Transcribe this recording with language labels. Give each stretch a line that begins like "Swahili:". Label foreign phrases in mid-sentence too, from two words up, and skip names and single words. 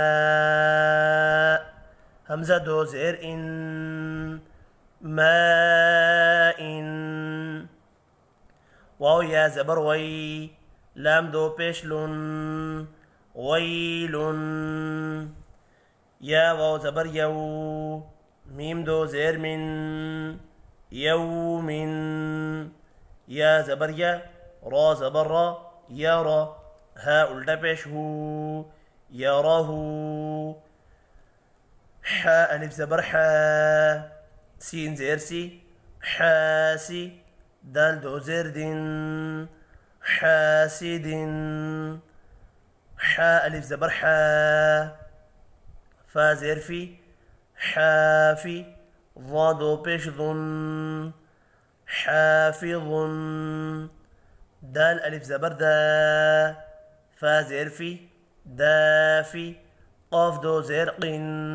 Urdu: حمزہ دو زیر ان ما ان واو یا زبر وی لام دو پیش لن ویل یا واو زبر یو میم دو زیر من یوم یا زبر یا را زبر را یارا ہا الٹا پیش ہو یارہ حا الف زبر حا سین زیر سی حاسی دال دو زیر دن حاسد حا الف زبر حا فا زیر فی حافی ضا دو پیش ضن حافظ دال الف زبر دا فا زیر فی دافی قاف دو زیر قن